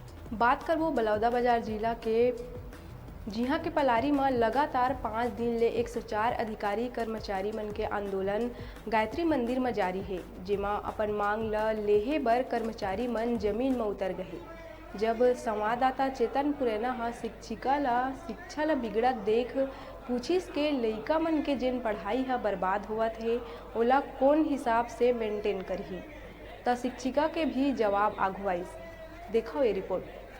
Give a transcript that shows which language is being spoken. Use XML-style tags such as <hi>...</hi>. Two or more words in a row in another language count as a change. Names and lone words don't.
<hne>बात करबो बलौदाबाजार जिला के जिहा के पलारी में लगातार 5 दिन ले 104 अधिकारी कर्मचारी मन के आंदोलन गायत्री मंदिर में जारी है, जेमा अपन मांग ल लेहे बर कर्मचारी मन जमीन में उतर गए। जब संवाददाता चेतन पुरैना हा शिक्षिका ला शिक्षा ला बिगड़त देख पूछिस के लइका मन के जेन पढ़ाई हा बर्बाद होवत है ओला कौन हिसाब से मेंटेन करही, त शिक्षिका के भी जवाब आघुआइस। देखो ये रिपोर्ट।</hne>